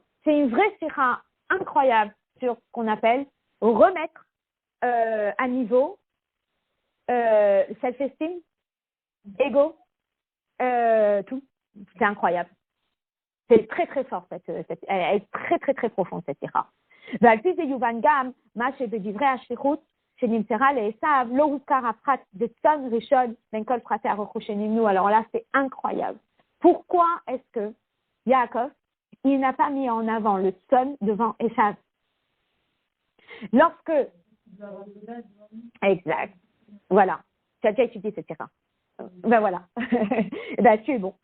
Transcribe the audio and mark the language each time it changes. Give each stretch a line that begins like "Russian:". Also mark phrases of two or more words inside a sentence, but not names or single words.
French: C'est une vraie sira incroyable sur ce qu'on appelle remettre à niveau self-esteem, ego, tout. C'est incroyable. C'est très très fort, elle est très très très profonde cette sira.
Hebrew: ועל פי זה יובן גם מה שבדברי השליחות שנמסרה לעשיו לא הוזכר הפרט בצאן ראשון בין כל פרטי הרכוש שנמנו.
French: Alors là, c'est incroyable. Pourquoi est-ce que Yaakov, il n'a pas mis en avant le son devant Esav? Lorsque... Exact. Voilà. Tu as déjà étudié cette sira. Ben voilà. Ben tu es bon.